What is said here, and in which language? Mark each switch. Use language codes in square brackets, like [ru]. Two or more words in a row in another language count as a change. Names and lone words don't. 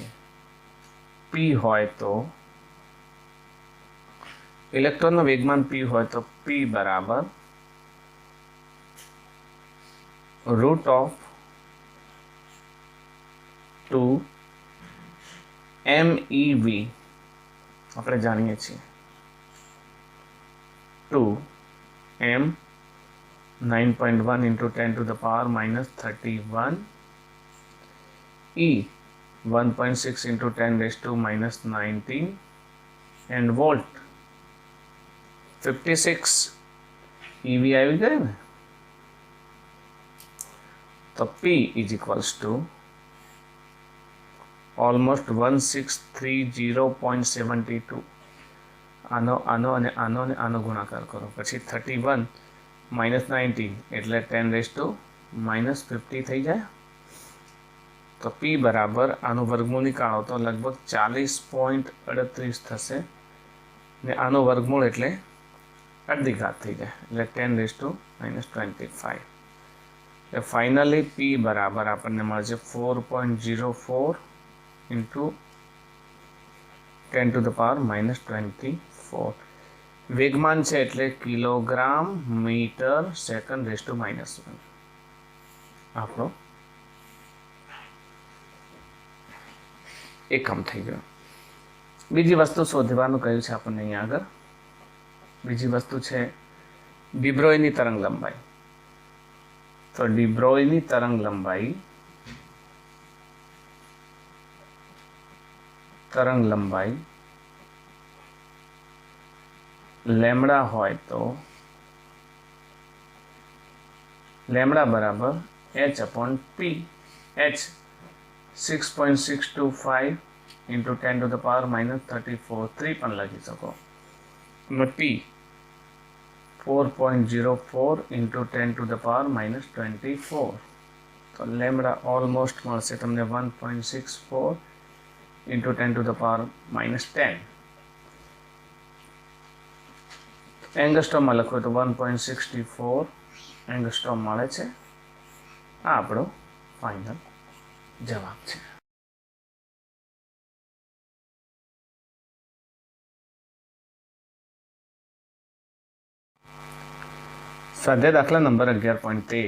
[gu] પી હોય તો ઇલેક્ટ્રોનનું વેગમાન પી હોય તો પી બરાબર [en] root of [gu] 2 [en] MEV [gu] આપણે જાણીએ છીએ [en] 2 M 9.1 into 10 to the power minus 31 E 1.6 into 10 raised to minus 19 and volt 56 EV [gu] આવી ગયું ને, તો [en] P is equals to almost 1630.72. [gu] આનો અને આનો ગુણાકાર કરો, પછી 31 minus 19 એટલે 10 [en] raised to minus [gu] 50 થઈ જાય. તો P બરાબર આનું વર્ગમૂળ નીકાળો તો લગભગ 40.38 થશે ને આનો વર્ગમૂળ એટલે અડધી ઘાત થઈ જાય એટલે 10 [en] raised to minus [gu] 25. એટલે ફાઇનલી P બરાબર આપણને મળશે 4.04 [en] into 10 to the power minus [gu] 24. વેગમાન છે એટલે [en] kilogram meter second raise to [gu] -1 આપણો એકમ થઈ ગયો. બીજી વસ્તુ શોધવાનું કહ્યું છે આપણને અહીંયા આગળ. બીજી વસ્તુ છે ડિબ્રોયની તરંગ લંબાઈ. તો ડિબ્રોયની તરંગ લંબાઈ લેમ્બડા હોય તો લેમ્બડા બરાબર h/p. [en] h 6.625 into 10 to the power minus 34 3 [gu] પણ લખી શકો. [en] p 4.04 into 10 to the power minus 24. [gu] તો લેમ્બડા ઓલમોસ્ટ મળશે તમને 1.64 [en] into 10 to the power minus [gu] 10. એંગસ્ટ્રોમમાં લખો તો 1.64 એંગસ્ટ્રોમ મળે છે. આ આપણો ફાઇનલ જવાબ છે. સ્વાધ્યાય દાખલા નંબર 11.13.